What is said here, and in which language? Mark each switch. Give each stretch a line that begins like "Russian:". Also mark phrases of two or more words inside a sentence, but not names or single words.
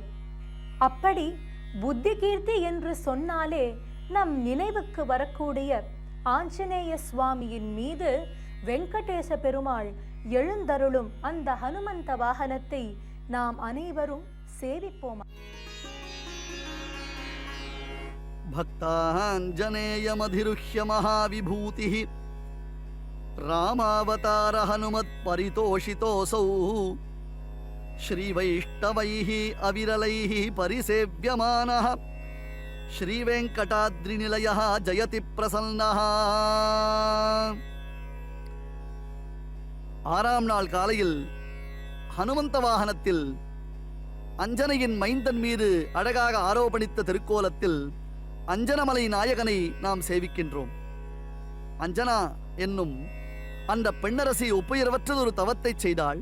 Tamil: அப்படி புத்தி கீர்த்தி என்று சொன்னாலே நம் நினைவுக்கு வரக்கூடிய ஆஞ்சநேய சுவாமியின் மீது வெங்கடேச பெருமாள் எழுந்தருளும் அந்த ஹனுமந்த வாகனத்தை நாம் அனைவரும் சேவிப்போம்.
Sanskrit: भक्ताञ्जनेयमधिरुह्य महाविभूतिः रामावतार हनुमत् परितोषितोऽसौ श्रीवैष्णवैः अविरलैः परिसेव्यमानः श्रीवेङ्कटाद्रिनिलयः जयति प्रसन्नः.
Tamil: ஆறாம் நாள் காலையில் ஹனுமந்த வாகனத்தில் அஞ்சனையின் மைந்தன் மீது அழகாக ஆரோபணித்த திருக்கோலத்தில் அஞ்சனமலை நாயகனை நாம் சேவிக்கின்றோம். அஞ்சனா என்னும் அந்த பெண்ணரசி ஒப்புயர்வற்றதொரு தவத்தை செய்தாள்.